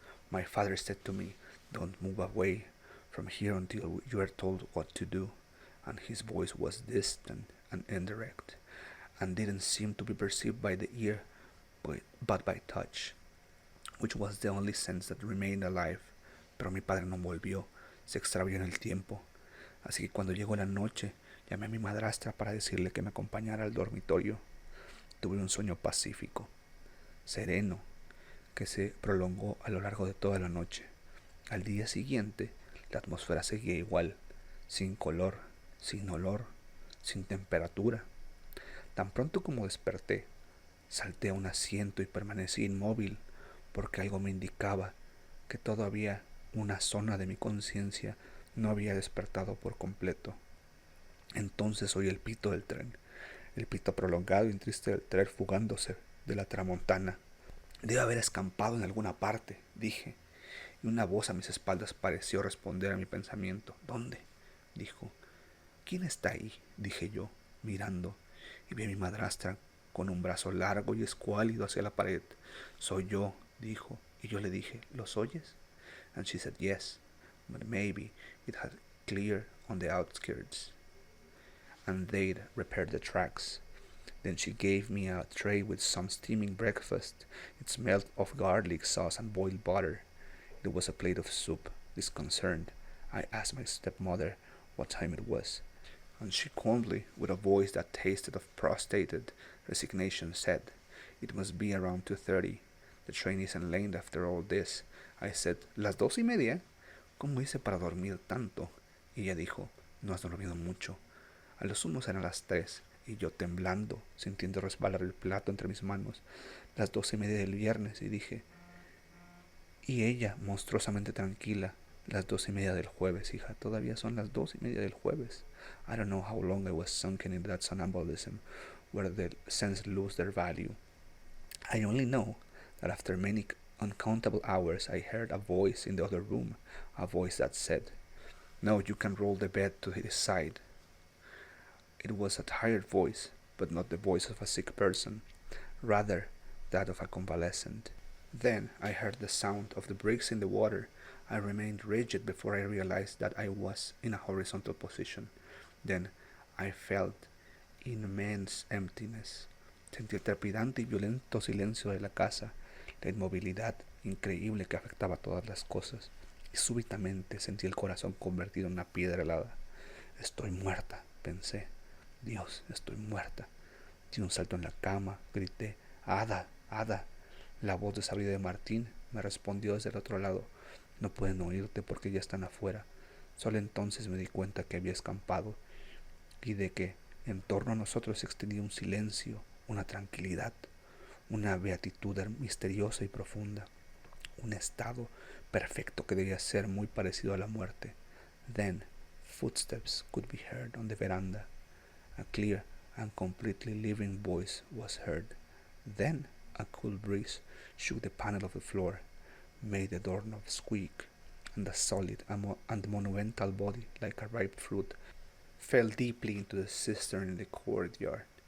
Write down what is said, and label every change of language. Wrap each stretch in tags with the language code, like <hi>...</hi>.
<en>My father said to me, "Don't move away from here until you are told what to do," and his voice was distant and indirect, and didn't seem to be perceived by the ear, but by touch, which was the only sense that remained alive.</en> <es>Pero mi padre no volvió, se extravió en el tiempo. Así que cuando llegó la noche, llamé a mi madrastra para decirle que me acompañara al dormitorio. Tuve un sueño pacífico, sereno, que se prolongó a lo largo de toda la noche. Al día siguiente, La atmósfera seguía igual, sin color, sin olor, sin temperatura. Tan pronto como desperté, salté a un asiento y permanecí inmóvil, porque algo me indicaba que todavía una zona de mi conciencia no había despertado por completo. Entonces oí el pito del tren, el pito prolongado y triste del tren fugándose de la tramontana. Debe haber escampado en alguna parte, dije, y una voz a mis espaldas pareció responder a mi pensamiento. ¿Dónde? Dijo. ¿Quién está ahí? Dije yo, mirando, y vi a mi madrastra con un brazo largo y escuálido hacia la pared. Soy yo, dijo, y yo le dije, ¿los oyes?</es> <en>And she said yes, but maybe it had cleared on the outskirts, and they'd repaired the tracks. Then she gave me a tray with some steaming breakfast. It smelled of garlic sauce and boiled butter. It was a plate of soup. Disconcerted, I asked my stepmother what time it was, and she calmly, with a voice that tasted of prostrated resignation, said, "It must be around 2:30. The train isn't late after all this." I said,</en> <es>"¿Las 2:30? ¿Cómo hice para dormir tanto?" Y ella dijo, "No has dormido mucho. A lo sumo serán las 3." Y yo, temblando, sintiendo resbalar el plato entre mis manos, "las 2:30 del viernes", y dije, y ella, monstruosamente tranquila, "las 2:30 del jueves, hija, todavía son las 2:30 del jueves."</es> <en>I don't know how long I was sunken in that somnambulism, where the senses lose their value. I only know that after many uncountable hours I heard a voice in the other room, a voice that said, "No, you can roll the bed to his side." It was a tired voice, but not the voice of a sick person, rather that of a convalescent. Then I heard the sound of the bricks in the water. I remained rigid before I realized that I was in a horizontal position. Then I felt immense emptiness.</en> <es>Sentí el trepidante y violento silencio de la casa, la inmovilidad increíble que afectaba a todas las cosas, y súbitamente sentí el corazón convertido en una piedra helada. Estoy muerta, pensé. Dios, estoy muerta. Di un salto en la cama, grité, "Ada, Ada." La voz desabrida de Martín me respondió desde el otro lado, "No pueden oírte porque ya están afuera." Solo entonces me di cuenta que había escampado y de que en torno a nosotros se extendía un silencio, una tranquilidad, una beatitud misteriosa y profunda, un estado perfecto que debía ser muy parecido a la muerte.</es> <en>Then footsteps could be heard on the veranda. A clear and completely living voice was heard. Then a cool breeze shook the panel of the floor, made the doorknob squeak, and a solid and monumental body, like a ripe fruit, fell deeply into the cistern in the courtyard.</en>